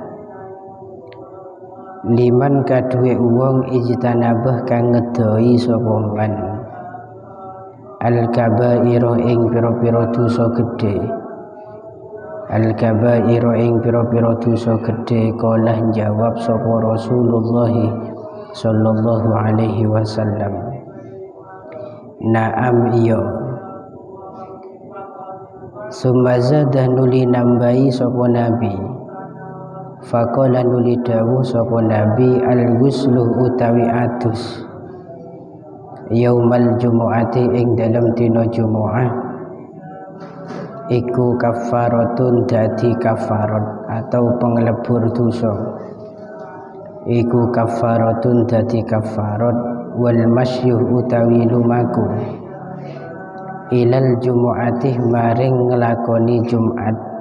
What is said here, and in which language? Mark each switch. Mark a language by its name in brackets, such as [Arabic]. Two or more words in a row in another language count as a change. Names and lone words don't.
[Javanese] liman kaduwe wong ijtanabah kang ngedoi sapa [Arabic] من الكبائر [Javanese] ing pira-pira dosa gedhe, al-kabaira ing pira-pira dosa gedhe. Qala jawab sapa Rasulullah [Arabic] صلى الله عليه وسلم, [Javanese] na'am iya. [Arabic] ثم زاد [Javanese] nuli nambahi sapa Nabi, faqala nuli dawuh sapa Nabi, al-ghuslu utawi adus [Arabic] يوم الجمعة [Javanese] ing dalam dina jumu'ah iku kafaratun dadi kafarat atau penglebur dosa, iku kafaratun dadi kafarat, [Arabic] والمشي [Javanese] utawi lumaku [Arabic] إلى الجمعة [Javanese] maring nglakoni Jumat